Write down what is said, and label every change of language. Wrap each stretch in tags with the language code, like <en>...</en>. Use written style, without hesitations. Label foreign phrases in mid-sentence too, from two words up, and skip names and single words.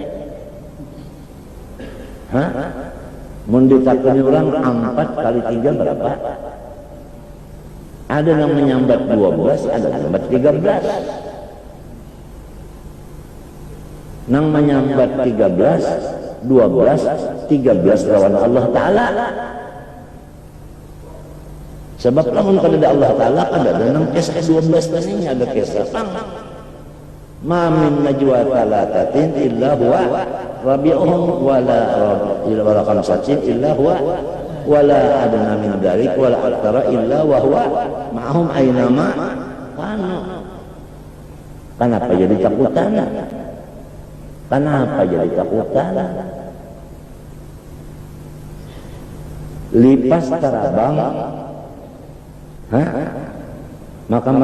<bjn>mun ditakuni orang 4 kali 3 berapa ada yang menyambat 12 ada yang menyambat 13 nang menyambat 13 12 13 lawan Allah Ta'ala sebab lamun kada ada Allah Ta'ala kada ada nang kisah 12 tadi ada kisah</bjn> <ar>ما من نجوى ثلاثة إلا هو رابعهم ولا خمسة إلا هو ولا أدنى من ذلك ولا أكثر إلا وهو معهم أين ما كانوا</ar> <bjn>kenapa jadi takutan kenapa jadi takutan lipas tarabang</bjn> <ar>maka</ar>